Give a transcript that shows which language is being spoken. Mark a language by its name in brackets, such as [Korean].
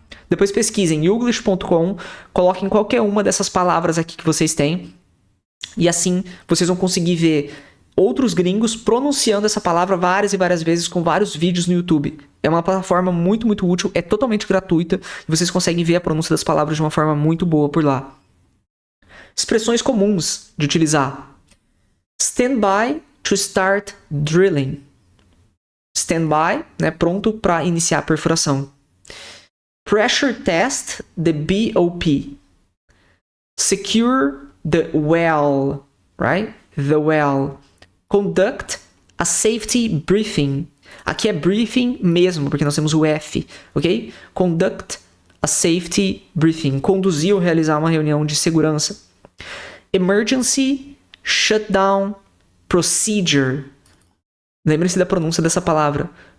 [Portuguese] Depois pesquisem youglish.com, coloquem qualquer uma dessas palavras aqui que vocês têm, e assim vocês vão conseguir ver outros gringos pronunciando essa palavra várias e várias vezes com vários vídeos no YouTube. É uma plataforma muito, muito útil, é totalmente gratuita, e vocês conseguem ver a pronúncia das palavras de uma forma muito boa por lá. Expressões comuns de utilizar. [English] Stand by to start drilling. [Portuguese] Stand by, né, pronto para iniciar a perfuração. [English] Pressure test the BOP. Secure the well, right? The well. Conduct a safety briefing. [Portuguese] Aqui é briefing mesmo, porque nós temos o F, ok? [English] Conduct a safety briefing. [Portuguese] Conduzir ou realizar uma reunião de segurança. [English] Emergency shutdown procedure. [Portuguese] Lembre-se da pronúncia dessa palavra.